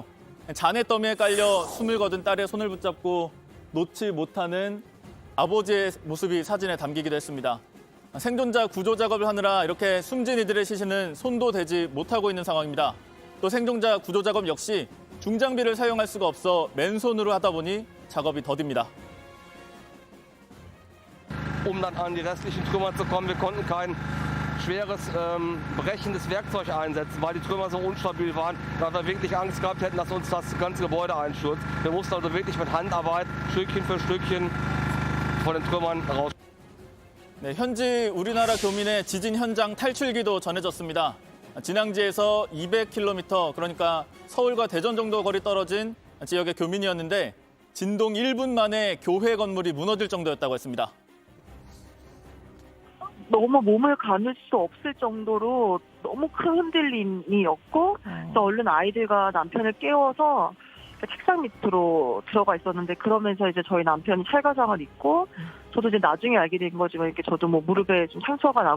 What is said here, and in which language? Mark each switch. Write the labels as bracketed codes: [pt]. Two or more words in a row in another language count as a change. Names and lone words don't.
[ko] 잔해 더미에 깔려 숨을 거둔 딸의 손을 붙잡고 놓지 못하는 아버지의 모습이 사진에 담기기도 했습니다. 생존자 구조 작업을 하느라 이렇게 숨진 이들의 시신은 손도 대지 못하고 있는 상황입니다. 또 생존자 구조 작업 역시 중장비를 사용할 수가 없어 맨손으로 하다 보니 작업이 더딥니다. [de] Dann an die restlichen Trümmer zu kommen, wir konnten kein schweres, brechendes Werkzeug einsetzen, weil die Trümmer so unstabil waren, weil wir wirklich Angst gehabt hätten, dass uns das ganze Gebäude einstürzt. Wir mussten also wirklich mit Handarbeit Stückchen für Stückchen von den Trümmern raus. [ko] 네, 현지 우리나라 교민의 지진 현장 탈출기도 전해졌습니다. 진앙지에서 200km, 그러니까 서울과 대전 정도 거리 떨어진 지역의 교민이었는데 진동 1분 만에 교회 건물이 무너질 정도였다고 했습니다. 너무 몸을 가눌 수 없을 정도로 너무 큰 흔들림이었고 그래서 얼른 아이들과 남편을 깨워서 책상 밑으로 들어가 있었는데 그러면서 이제 저희 남편이 찰가상을 입고 저도 이제 나중에 알게 된 거지만 이렇게 저도 뭐 무릎에 좀 상처가 나고